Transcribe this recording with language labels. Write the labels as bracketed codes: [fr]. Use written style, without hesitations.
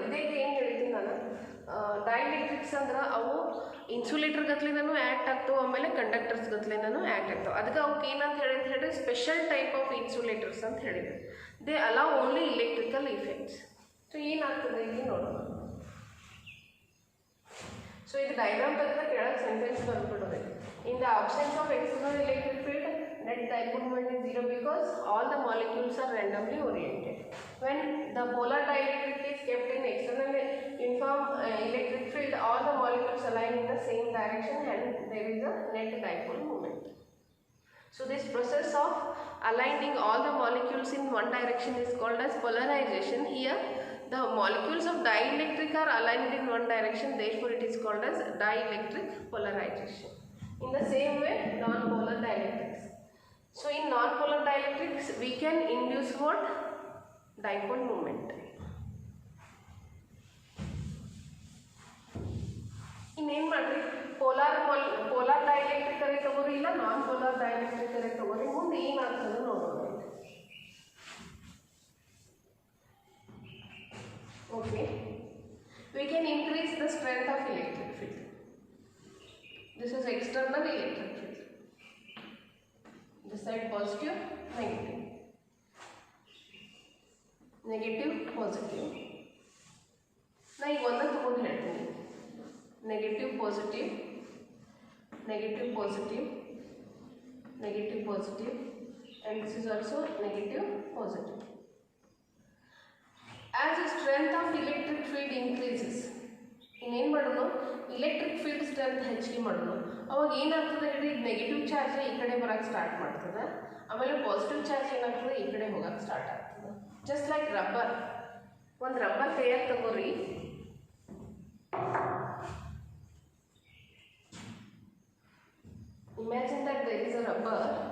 [kn] ಇದೇ ಏನು ಹೇಳ್ತೀನಿ ನಾನು, ಡೈಎಲೆಕ್ಟ್ರಿಕ್ಸ್ ಅಂದ್ರೆ ಅವು ಇನ್ಸುಲೇಟರ್ ಗತ್ಲಿನೂ ಆ್ಯಕ್ಟ್ ಆಗ್ತಾವೆ, ಆಮೇಲೆ ಕಂಡಕ್ಟರ್ಸ್ ಗತ್ಲಿನೂ ಆ್ಯಕ್ಟ್ ಆಗ್ತಾವೆ. ಅದಕ್ಕೆ ಅವಕ್ಕೆ ಏನಂತ ಹೇಳಿದ್ರೆ ಸ್ಪೆಷಲ್ ಟೈಪ್ ಆಫ್ ಇನ್ಸುಲೇಟರ್ಸ್ ಅಂತ ಹೇಳಿದ್ರು. [en] They allow only electrical effects. So [kn] ಏನಾಗ್ತದೆ ಇಲ್ಲಿ ನೋಡೋಣ. ಸೊ ಇದು ಡೈಗ್ರಾಮ್ ತೆಗೆದ ಕೆಳಗೆ sentence ಬರ್ಬಿಡೋದು. [en] In the absence of external electric field, net dipole moment is 0 because all the molecules are randomly oriented. When the polar dielectric is kept in external uniform electric field, all the molecules align in the same direction and there is a net dipole moment. So this process of aligning all the molecules in one direction is called as polarization. Here the molecules of dielectric are aligned in one direction, therefore it is called as dielectric polarization. In the same way, non-polar dielectrics. So in non-polar dielectrics we can induce what? Dipole moment. [kn] ಇನ್ನೇನು ಮಾಡ್ರಿ, polar dielectric ಕರೆ ತಗೋರಿ, ಇಲ್ಲ non-polar dielectric ಕರೆ ತಗೋರಿ, ಮುಂದೆ ಏನಾಗ್ತದೆ ನೋಡೋಣ. [en] Okay, we can increase the strength of electric field. This is external electric field. This side positive, negative. [kn] Negative positive. ನಾ ಈಗ ಒಂದನ್ನು ತಗೊಂಡು ಹೇಳ್ತೀನಿ. [en] Negative positive, negative positive, negative positive, and this is also negative positive. As the strength of electric field increases, [kn] ಇನ್ನೇನು ಮಾಡೋಣ, [en] electric field strength [kn] ಹೆಚ್ಚಿಗೆ ಮಾಡೋಣ. ಅವಾಗ ಏನಾಗ್ತದೆ ಹೇಳಿ, ನೆಗೆಟಿವ್ ಚಾರ್ಜ್ ಈ ಕಡೆ ಬರೋಕ್ಕೆ ಸ್ಟಾರ್ಟ್ ಮಾಡ್ತದೆ, ಆಮೇಲೆ ಪಾಸಿಟಿವ್ ಚಾರ್ಜ್ ಏನಾಗ್ತದೆ ಈ ಕಡೆ ಹೋಗೋಕ್ಕೆ ಸ್ಟಾರ್ಟ್ ಆಗ್ತದೆ. [en] Just like rubber. [kn] ಒಂದು ರಬ್ಬರ್ ಕೈಯಾಗ ತಗೋರಿ, [en] Imagine that there is a rubber.